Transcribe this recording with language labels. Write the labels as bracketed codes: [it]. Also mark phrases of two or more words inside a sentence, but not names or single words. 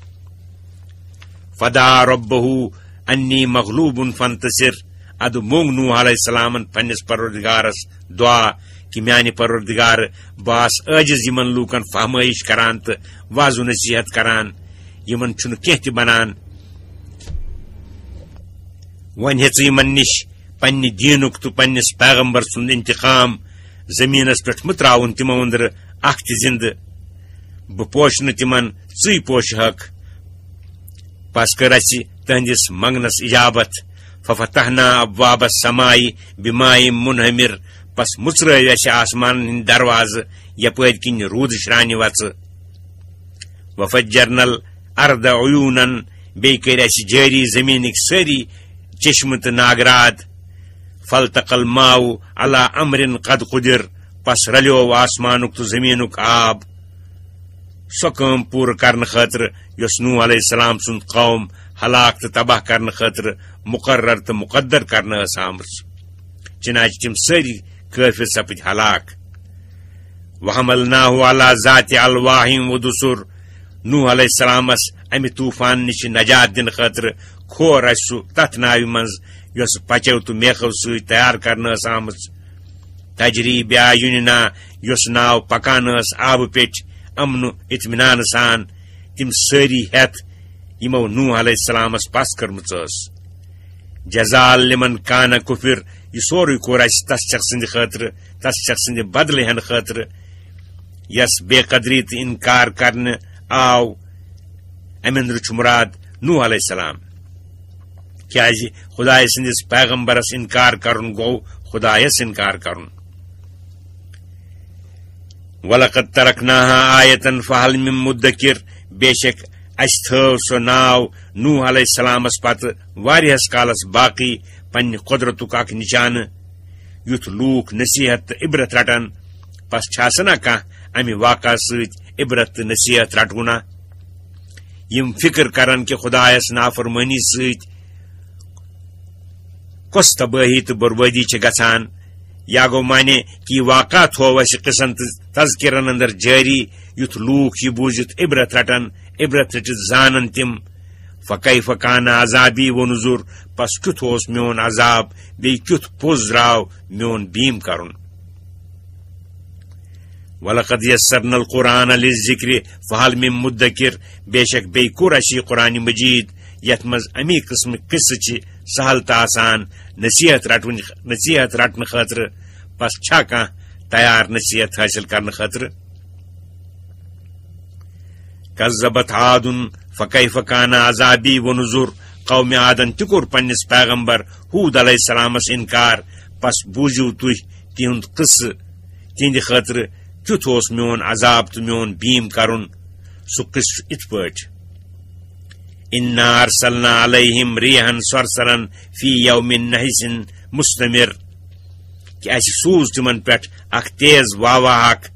[ar] فدعا ربہ انی مغلوب فانتصر [ks] اد مونگ نوح علیہ السلام پنس پروردگارس دعا کہ میانہ پروردگار باس عاجز یمن لوکن فہمائش کران تو واض و نصیحت کران یمن چھُنہٕ کینٛہہ تہِ بنان ون ہیژ یمن نش پننہ دینک تو پننس پیغمبر سند انتقام زمینس پہ متراون تمو اندر اکھ تہِ زندہ بہ پوشنہ تمن ژٕے پوشہِ حق پس کر اَسہِ تہندس منگنس اجابت [ar] ففتحنا ابواب السماء بماء منہمر [ks] پس مژرٲوۍ اَسہِ آسمان ہٕنٛدۍ دروازٕ یپٲرۍ کِنۍ روٗد شرانہِ وژٕ [ar] وفجرنا الارض عیونا [ks] بیٚیہِ کٔرۍ اَسہِ جٲری زمینٕکۍ سٲری چشمہٕ تہٕ ناگراد [ar] فالتقى الماء على امر قد قدر [ks] پس رلیو آسمانُک تہٕ زمینُک آب سۄ کٲم پوٗرٕ کرنہٕ خٲطرٕ یۄس نوح علیہ السلام سُنٛد قوم ہلاک تہٕ تباہ کرنہٕ خٲطرٕ مقرر تہٕ مقدر کرنہٕ ٲس آمٕژ چنانچہ تم سٲری کٲفر سپٕدۍ ہلاک [ar] وحملناه على ذات الواح ودسر [ks] نوح علیہ السلامس امہ طوفان نش نجات دن خاطر کھور اَسہِ سُہ تتھ ناوِ منٛز یۄس پچو تہٕ میخو سۭتۍ تیار کرنہٕ ٲس آمٕژ [ar] تجری بیایننا [ks] یۄس ناو پکان ٲس آبہٕ پیٚٹھۍ امن اطمینان سان تم سٲری ہیتھ یمو نوح علیہ السلامس پس کٔرمٕژ ٲس [ar] جزال لمن کان کفر [ks] یہ سورُے کوٚر اَسہِ تس شخص سٕنٛدِ خٲطرٕ تس شخص سٕنٛدِ بدلہٕ ہٮ۪نہٕ خٲطرٕ یس بے قدری تہٕ انکار کرنہٕ آو امہِ اندرٕ چھُ مُراد نوح علیہ السلام کیازِ خدایہِ سٕنٛدِس پیغمبرس انکار کرُن گوٚو خدایس انکار کرُن [ar] وَلَقَدْ تَرَكْنَاهَا آیَةً فَهَلْ مِن مُدَّكِرٍ [ks] بے شک اَسہِ تھٲو سۄ ناو نوح علیہ السلامس پتہٕ واریاہس کالس باقی پننہِ قۄدرتُک اکھ نشانہٕ یُتھ لوٗکھ نصیحت تہٕ عبرت رٹن پس چھاسنا کانٛہہ امہِ واقعہ سۭتۍ عبرت تہٕ نصیحت رٹونا یم فکر کرن کہ خدایس نافرمٲنی سۭتۍ کۄس تبٲہی تہٕ بربٲدی چھِ گژھان یا گو مانے کہ یہ واقعہ تھو اَسہِ قصن تہٕ تذکرن اندر جاری یُتھ لوٗکھ یہ بوٗزِتھ عبرت رٹن عبرت رٹِتھ زانن تم [ar] فکیف کان عذابی ونذر [ks] پس کیُتھ اوس میون عذاب بیٚیہِ کیُتھ پوٚز درٛاو میون بیم کرُن [ar] وَلَقَدْ یَسَّرْنَا الْقُرْآنَ لِلذِّکْرِ فَهَلْ مِن مُدَّکِرٍ [ks] بے شک بیٚیہِ کوٚر اَسہِ یہِ قرآنِ مجیٖد یتھ منٛز امی قٕسمٕکۍ قصہٕ چھِ سہل تہٕ آسان نصیحت رٹنہٕ خٲطرٕ پس چھا کانٛہہ تیار نصیحت حٲصِل کرنہٕ خٲطرٕ [ar] کذبت عاد فکیف کان عذابی ونذر [ks] قوم عادن تہِ کوٚر پننس پیغمبر ہوٗد علیہ السلامس انکار پس بوٗزِو تُہۍ تِہُنٛد قصہٕ تِہنٛدِ خٲطرٕ کیُتھ اوس میون عذاب تہٕ میون بیم کرُن سُہ قصہٕ چھُ یِتھ پٲٹھۍ [ar] انا ارسلنا علیہم ریحا صرصرا فی یوم نحس مستمر [ks] کہ اَسہِ سوٗز تِمن پٮ۪ٹھ اکھ تیز واوا اکھ